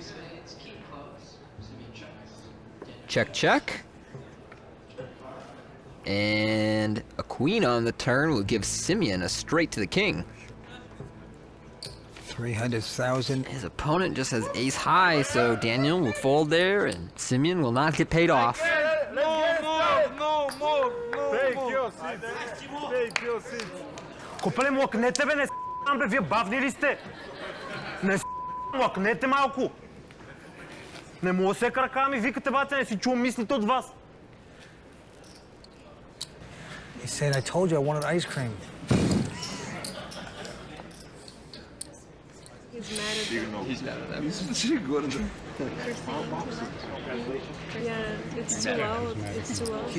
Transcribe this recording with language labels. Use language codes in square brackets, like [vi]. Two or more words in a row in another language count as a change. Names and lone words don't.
[en] Check, check. And a queen on the turn will give Simeon a straight to the king. 300,000. His opponent just has ace high, so Daniel will fold there, and Simeon will not get paid off. [bg] Копеле, млъкнете, бе, не с***ам, бе, вие бавни ли сте? Не с***ам, млъкнете малко. Не мога да се крака, ми викате, бате, не си чувам мислите от вас. [en] He said, I told you I wanted ice cream. He's mad at them. Yeah, it's too loud. It's too loud.